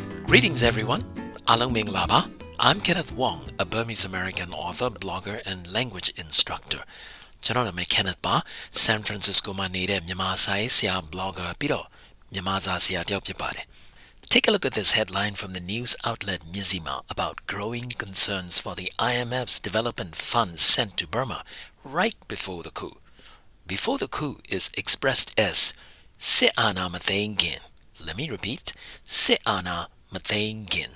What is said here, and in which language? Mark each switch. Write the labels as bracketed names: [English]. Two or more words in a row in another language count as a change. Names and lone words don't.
[English] Greetings everyone, [Burmese] အားလုံး မင်္ဂလာပါ. [English] I'm Kenneth Wong, a Burmese American author, blogger, and language instructor. [Burmese] ကျွန်တော်နာမည် Kenneth ပါ San Francisco မှာနေတဲ့မြန်မာစာရေးဆရာ blogger ပြီးတော့မြန်မာစာဆရာတယောက်ဖြစ်ပါတယ် [English] Take a look at this headline from the news outlet Myanmar about growing concerns for the IMF's development funds sent to Burma right before the coup. Before the coup is expressed as [Burmese] စစ် အာဏာ မသိမ်းခင်. [English] Let me repeat, [Burmese] စစ် အာဏာ မသိမ်းခင်.